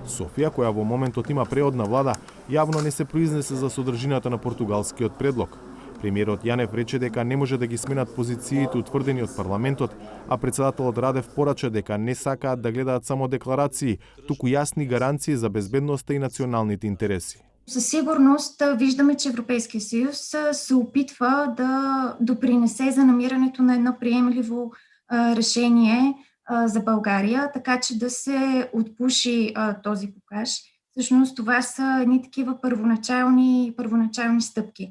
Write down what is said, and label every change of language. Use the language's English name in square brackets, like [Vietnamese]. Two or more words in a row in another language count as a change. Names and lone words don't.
[Macedonian] Софија, која во моментот има преодна влада, јавно не се произнесе за содржината на португалскиот предлог. Премиерот Јанев рече дека не може да ги сменат позициите утврдени од парламентот, а председателот Радев порача дека не сакаат да гледаат само декларации, туку јасни гаранции за безбедноста и националните интереси. [Bulgarian] Със сигурност виждаме, че Европейския съюз се опитва да допринесе за намирането на едно приемливо решение за България, така че да се отпуши този блокаж. Всъщност това са едни такива първоначални стъпки.